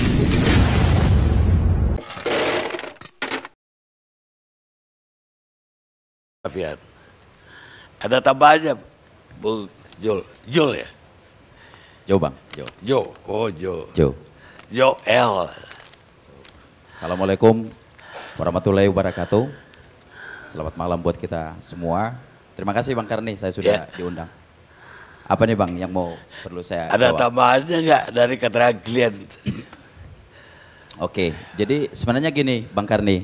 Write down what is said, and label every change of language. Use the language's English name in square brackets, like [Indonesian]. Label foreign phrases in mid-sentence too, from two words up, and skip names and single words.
[Indonesian] Afiat. Ada tambahannya, Bung Jul. Jul ya? Jo Bang, Jo. Jo, oh Jo. Jo. Jo L. [Arabic] السلام عليكم ورحمة الله وبركاته. [Indonesian] Selamat malam buat kita semua. Terima kasih Bang Karni, saya sudah diundang. Apa nih Bang yang mau perlu saya Ada jawab? tambahannya nggak dari keterangan klien? Oke, jadi sebenarnya gini Bang Karni.